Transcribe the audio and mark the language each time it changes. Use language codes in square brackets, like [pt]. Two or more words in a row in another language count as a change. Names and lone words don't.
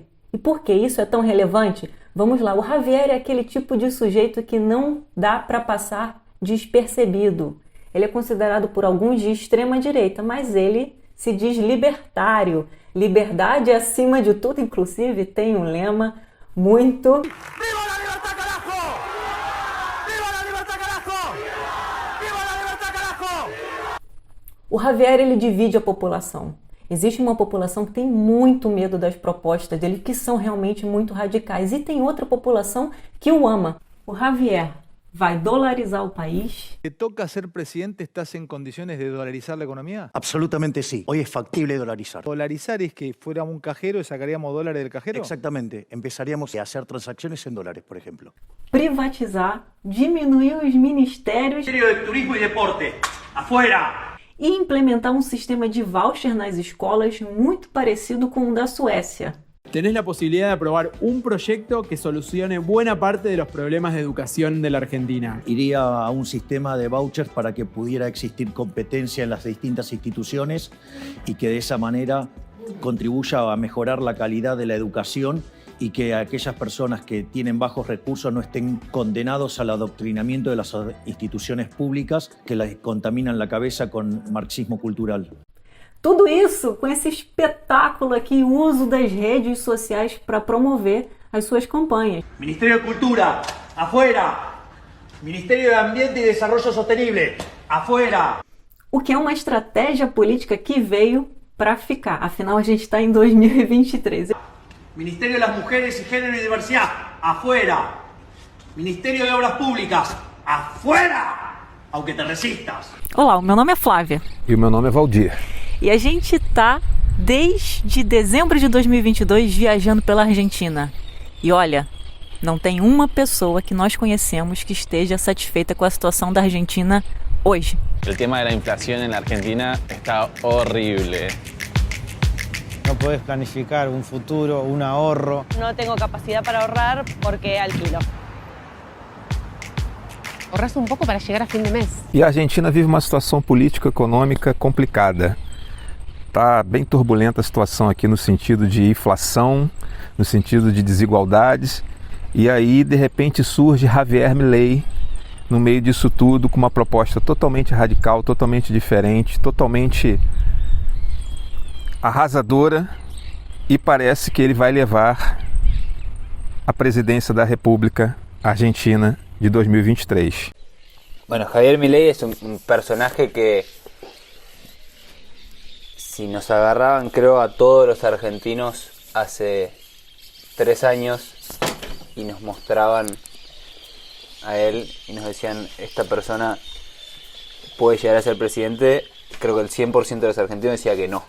[pt] E por que isso é tão relevante? Vamos lá, o Javier é aquele tipo de sujeito que não dá para passar despercebido. Ele é considerado por alguns de extrema direita, mas ele se diz libertário. Liberdade acima de tudo, inclusive tem um lema muito... [es] ¡Viva la libertad, carajo! ¡Viva la libertad, carajo! ¡Viva la libertad, carajo! [pt] O Javier, ele divide a população. Existe uma população que tem muito medo das propostas dele, que são realmente muito radicais. E tem outra população que o ama. O Javier vai dolarizar o país. [es] ¿Te toca ser presidente? ¿Estás en condiciones de dolarizar la economía? Absolutamente sí. Hoy es factible dolarizar. ¿Dolarizar es que fuéramos un cajero y sacaríamos dólares del cajero? Exactamente. Empezaríamos a hacer transacciones en dólares, por ejemplo. [pt] Privatizar, diminuir os ministérios. [es] Ministerio de Turismo y Deporte, afuera. [pt] E implementar um sistema de voucher nas escolas muito parecido com o da Suécia. [es] Tenés la posibilidad de aprobar un proyecto que solucione buena parte de los problemas de educación de la Argentina. Iría a un sistema de vouchers para que pudiera existir competencia en las distintas instituciones y que de esa manera contribuya a mejorar la calidad de la educación y que aquellas personas que tienen bajos recursos no estén condenados al adoctrinamiento de las instituciones públicas que les contaminan la cabeza con marxismo cultural. [pt] Tudo isso com esse espetáculo aqui, o uso das redes sociais para promover as suas campanhas. [es] Ministerio de Cultura, afuera. Ministerio de Ambiente y Desarrollo Sostenible, afuera. [pt] O que é uma estratégia política que veio para ficar. Afinal, a gente está em 2023. [es] Ministerio de las Mujeres y Género y Diversidad, afuera. Ministerio de Obras Públicas, afuera. Aunque te resistas. [pt] Olá, o meu nome é Flávia. E o meu nome é Valdir. E a gente tá desde dezembro de 2022 viajando pela Argentina. E olha, não tem uma pessoa que nós conhecemos que esteja satisfeita com a situação da Argentina hoje. [es] El tema de la inflación en la Argentina está horrible. No podés planificar un futuro, un ahorro. No tengo capacidad para ahorrar porque alquilo. Ahorras un poco para llegar a fin de mes. [pt] E a Argentina vive uma situação política econômica complicada. Está bem turbulenta a situação aqui no sentido de inflação, no sentido de desigualdades. E aí, de repente, surge Javier Milei no meio disso tudo com uma proposta totalmente radical, totalmente diferente, totalmente arrasadora, e parece que ele vai levar a presidência da República Argentina de 2023. [es] Bueno, Javier Milei es un personaje que, si nos agarraban, creo, a todos los argentinos hace 3 años y nos mostraban a él y nos decían, esta persona puede llegar a ser presidente, creo que el 100% de los argentinos decía que no.